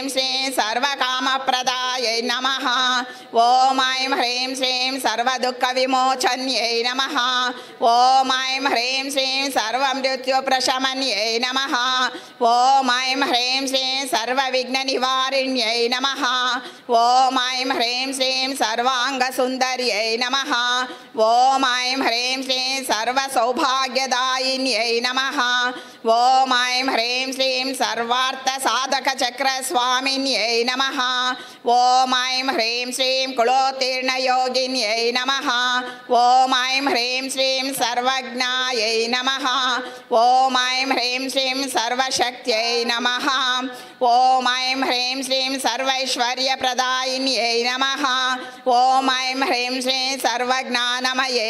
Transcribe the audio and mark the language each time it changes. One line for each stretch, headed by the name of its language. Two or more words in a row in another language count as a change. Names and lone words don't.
Sanskrit: श्रीं सर्वकामप्रदायै नमः ॐ ऐं ह्रीं श्रीं सर्वदुःखविमोचन्यै नमः ॐ ऐं ह्रीं श्रीं सर्वमृत्युप्रशमन्यै नमः ॐ ऐं ह्रीं श्रीं सर्वविघ्ननिवारिण्यै नमः ॐ ऐं ह्रीं श्रीं सर्वाङ्गसुन्दर्यै नमः ఓం ఐం హ్రీం శ్రీం సర్వసౌభాగ్యదాయిన్యై నమః ఓం ఐం హ్రీం శ్రీం సర్వార్థసాధకచక్రస్వామిన్యై నమః ఓం ఐం హ్రీం శ్రీం కులోత్తీర్ణయోగిన్యై నమః ఓం ఐం హ్రీం శ్రీం సర్వజ్ఞాయై నమః ఓం ఐం హ్రీం శ్రీం సర్వశక్త్యై నమః ఓం ఐం హ్రీం శ్రీం సర్వైశ్వర్యప్రదాయిన్యై నమః ఓం ఐం హ్రీం శ్రీం సర్వజ్ఞానమయై